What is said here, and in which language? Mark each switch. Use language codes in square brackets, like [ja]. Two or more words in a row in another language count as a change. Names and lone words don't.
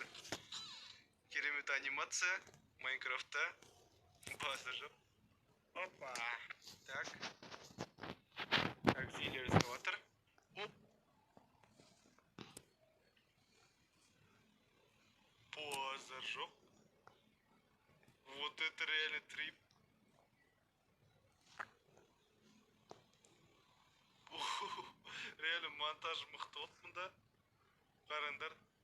[kk] Керемет анимация Майнкрафтта. Базар жоқ. Опа. Так. Так, зейлер іздеп. Оп. Базар жоқ. [ru] Вот это реально трип. [kk] Реально монтаж мықты болды мұнда. Қараңдар.